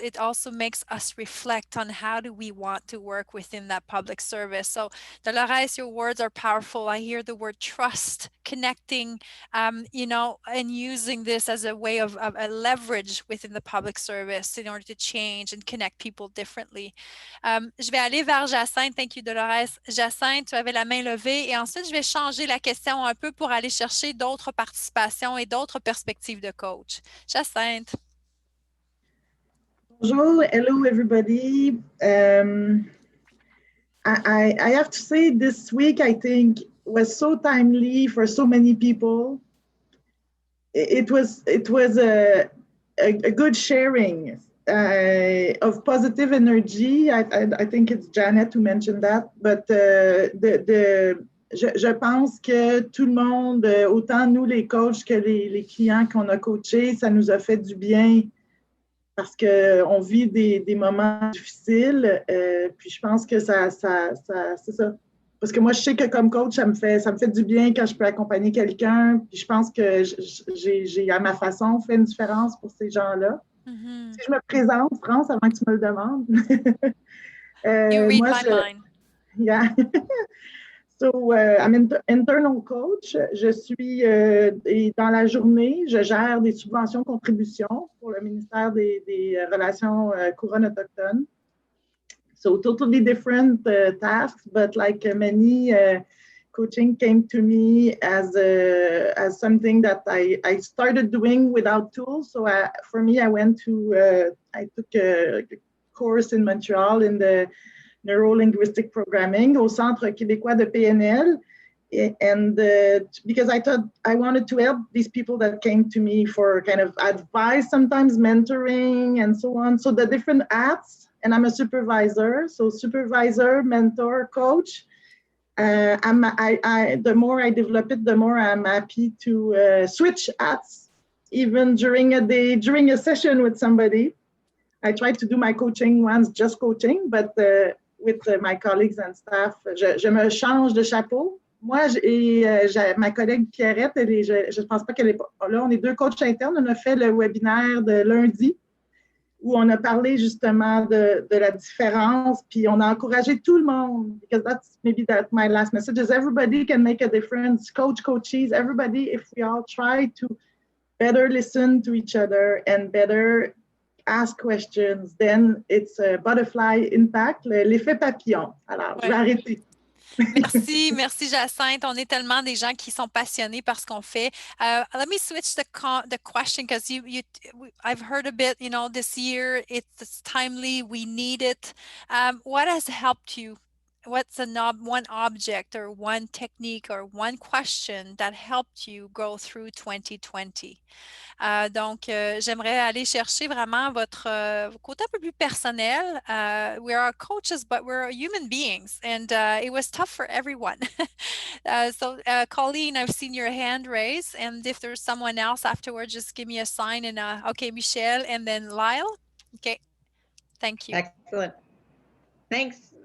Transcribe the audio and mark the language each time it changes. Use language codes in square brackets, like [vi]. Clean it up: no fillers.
[en] It also makes us reflect on how do we want to work within that public service. So Dolores, your words are powerful. I hear the word trust, connecting, and using this as a way of a leverage within the public service in order to change and connect people differently. [fr] Je vais aller vers Jacinthe. [en] Thank you, Dolores. [fr] Jacinthe, tu avais la main levée et ensuite, je vais changer la question un peu pour aller chercher d'autres participations et d'autres perspectives de coach. Jacinthe. Bonjour, [en] hello everybody. I have to say this week, I think, was so timely for so many people. It was a good sharing of positive energy. I think it's Janet who mentioned that, but [fr] je pense que tout le monde, autant nous les coachs que les clients qu'on a coachés, ça nous a fait du bien parce qu'on vit des moments difficiles. Puis je pense que ça c'est ça. Parce que moi, je sais que comme coach, ça me fait du bien quand je peux accompagner quelqu'un. Puis je pense que j'ai à ma façon fait une différence pour ces gens-là. Si je me présente, France, avant que tu me le demandes. [en] You read my mind. Yeah. So, I'm an internal coach. [fr] Je suis dans la journée, je gère des subventions-contributions pour le ministère des Relations couronnes autochtones. [en] So, totally different tasks, but like many coaching came to me as something that I started doing without tools. So for me, I took a course in Montreal in the neuro-linguistic programming [fr] au Centre québécois de PNL. [en] And because I thought I wanted to help these people that came to me for kind of advice, sometimes mentoring and so on. So the different hats, and I'm a supervisor. So supervisor, mentor, coach. The more I develop it, the more I'm happy to switch hats, even during a session with somebody. I try to do my coaching once, just coaching, but with my colleagues and staff, [fr] je me change de chapeau. Moi, ma collègue Pierrette, je ne pense pas qu'elle est pas là. On est deux coachs internes. On a fait le webinaire de lundi où on a parlé justement de la différence, puis on a encouragé tout le monde, [en] because that's my last message, is everybody can make a difference, coaches, everybody, if we all try to better listen to each other and better ask questions, then it's a butterfly impact, [fr] l'effet papillon. Alors, je vais arrêter. Merci Jacinthe. On est tellement des gens qui sont passionnés par ce qu'on fait. [en] Let me switch the question, because I've heard a bit, this year it's timely, we need it. What has helped you? What's one object or one technique or one question that helped you go through 2020? [fr] Donc, j'aimerais aller chercher vraiment votre côté un peu plus personnel. [en] We are coaches, but we're human beings, and it was tough for everyone. So, Colleen, I've seen your hand raised, and if there's someone else afterwards, just give me a sign. And okay, Michelle, and then Lyle. Okay. Thank you. Excellent. Thanks.